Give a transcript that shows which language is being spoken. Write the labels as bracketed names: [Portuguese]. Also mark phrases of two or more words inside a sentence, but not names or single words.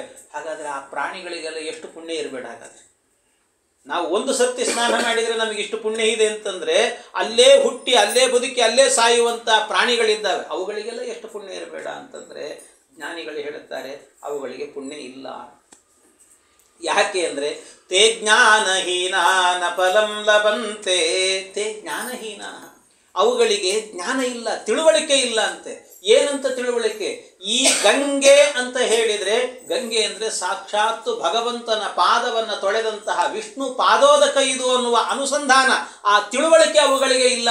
[Kannada] ಹಾಗಾದರೆ ಆ ಪ್ರಾಣಿಗಳಿಗೆಲ್ಲ ಎಷ್ಟು ಪುಣ್ಯ ಇರಬೇಡ. ಹಾಗಾದರೆ ನಾವು ಒಂದು ಸರ್ತಿ ಸ್ನಾನ ಮಾಡಿದರೆ ನಮಗೆ ಇಷ್ಟು ಪುಣ್ಯ ಇದೆ ಅಂತಂದರೆ, ಅಲ್ಲೇ ಹುಟ್ಟಿ ಅಲ್ಲೇ ಬದುಕಿ ಅಲ್ಲೇ ಸಾಯುವಂಥ ಪ್ರಾಣಿಗಳಿದ್ದಾವೆ, ಅವುಗಳಿಗೆಲ್ಲ ಎಷ್ಟು ಪುಣ್ಯ ಇರಬೇಡ ಅಂತಂದರೆ ಜ್ಞಾನಿಗಳು ಹೇಳುತ್ತಾರೆ ಅವುಗಳಿಗೆ ಪುಣ್ಯ ಇಲ್ಲ. ಯಾಕೆ ಅಂದರೆ [Sanskrit] ತೇ ಜ್ಞಾನಹೀನ ನ ಫಲಂ ಲಭಂತೆ. ತೇ ಜ್ಞಾನಹೀನ, [Kannada] ಅವುಗಳಿಗೆ ಜ್ಞಾನ ಇಲ್ಲ, ತಿಳುವಳಿಕೆ ಇಲ್ಲ ಅಂತೆ. ಏನಂತ ತಿಳುವಳಿಕೆ? ಈ ಗಂಗೆ ಅಂತ ಹೇಳಿದರೆ, ಗಂಗೆ ಅಂದರೆ ಸಾಕ್ಷಾತ್ತು ಭಗವಂತನ ಪಾದವನ್ನು ತೊಳೆದಂತಹ ವಿಷ್ಣು ಪಾದೋದಕ ಇದು ಅನ್ನುವ ಅನುಸಂಧಾನ, ಆ ತಿಳುವಳಿಕೆ ಅವುಗಳಿಗೆ ಇಲ್ಲ.